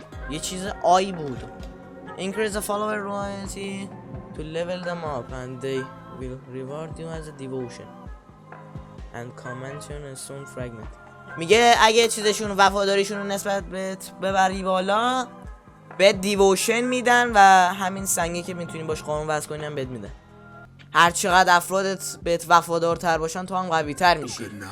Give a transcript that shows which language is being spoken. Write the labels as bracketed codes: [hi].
[fa] یه چیز آی بود. [en] Increase the follower loyalty. to level them up and they will reward you as a devotion and convention and stone fragment. [fa] میگه اگه چیزشون وفاداریشون رو نسبت بهت ببری بالا به دیووشن میدن و همین سنگی که میتونی باش قانون وضع کنی هم بهت میدن. هر چقدر افرادت بهت وفادارتر باشن تو هم قوی تر میشی.